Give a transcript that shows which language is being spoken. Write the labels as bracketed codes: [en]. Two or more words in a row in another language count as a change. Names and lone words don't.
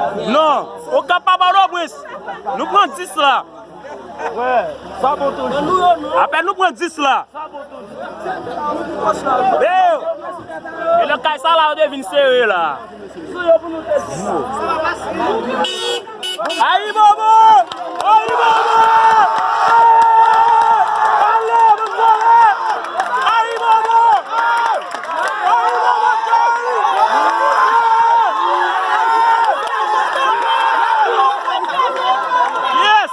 [ht] Non, o Kap Papa Pòtoprens. Nou pran dis la. Apè nou pran dis la. E, e lè kay sa la, ou devin sere la. Ayi bobo! Ayi bobo! Ale, nou vole! Ayi bobo! Ayi bobo, Jerry! Yes!